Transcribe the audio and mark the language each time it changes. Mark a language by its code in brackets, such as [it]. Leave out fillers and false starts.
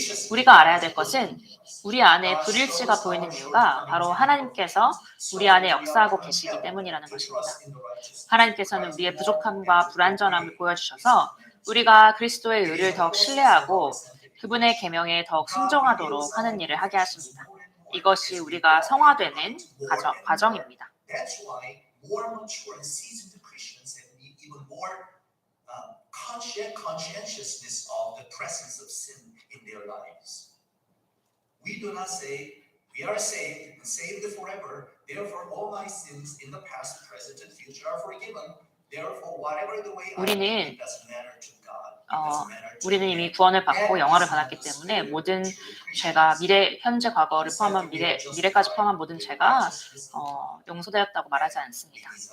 [ko] 우리가 알아야 될 것은 우리 안에 불일치가 보이는 이유가 바로 하나님께서 우리 안에 역사하고 계시기 때문이라는 것입니다. 하나님께서는 우리의 부족함과 불완전함을 보여주셔서 우리가 그리스도의 의를 더욱 신뢰하고 그분의 계명에 더욱 순종하도록 하는 일을 하게 하십니다. 이것이 우리가 성화되는 과정입니다. [en] More mature and seasoned Christians have even more conscientiousness of the presence of sin in their lives. We do not say, we are saved and saved forever, therefore all my sins in the past, present, and future are forgiven. Therefore, whatever the way I live, it doesn't matter to God. [ko] 우리는 이미 구원을 받고 영화를 받았기 때문에 모든 죄가 현재, 과거를 포함한 미래까지 포함한 모든 죄가 용서되었다고 말하지 않습니다.